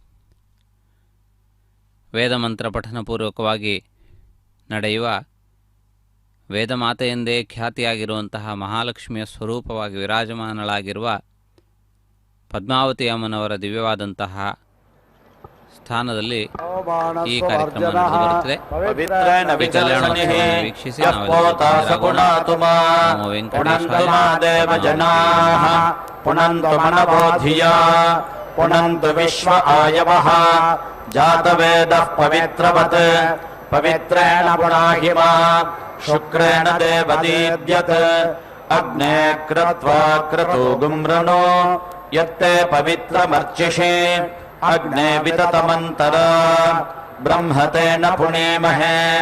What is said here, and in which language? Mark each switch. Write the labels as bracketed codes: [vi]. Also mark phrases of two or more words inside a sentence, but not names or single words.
[kn] ವೇದಮಂತ್ರ ಪಠನಪೂರ್ವಕವಾಗಿ ನಡೆಯುವ ವೇದಮಾತೆಯೆಂದೇ ಖ್ಯಾತಿಯಾಗಿರುವಂತಹ ಮಹಾಲಕ್ಷ್ಮಿಯ ಸ್ವರೂಪವಾಗಿ ವಿರಾಜಮಾನಳಾಗಿರುವ ಪದ್ಮಾವತಿ ಅಮ್ಮನವರ ದಿವ್ಯವಾದಂತಹ ಸ್ಥಾನದಲ್ಲಿ ಈ ಕಾರ್ಯಕ್ರಮ ನಡೆದುಬರುತ್ತದೆ. ಈ ಕಲ್ಯಾಣೋತ್ಸವವನ್ನು ವೀಕ್ಷಿಸಿ [sa] ನಮೋ ವೆಂಕಟೇಶಾಯ. ಪುನಂತು ಮನಬೋಧಿಯ ಪುನಂತು ವಿಶ್ವ ಆಯವಃ ಜಾತವೇದಃ ಪವಿತ್ರವತ್ ಪವಿತ್ರೇಣ ಪುನಾಹಿಮ ಶುಕ್ರೇಣ ದೇವದೀದ್ಯತ್ ಅಗ್ನೇ ಕೃತ್ವಾ ಕ್ರತು ಗುಮ್ರಣೋ ಯತ್ತೆ ಪವಿತ್ರಮರ್ಚಿಷಿ ಅಗ್ನೇ ವಿತತಮಂತರ ಬ್ರಹ್ಮತೇನ ಪುಣೇಮಹೇ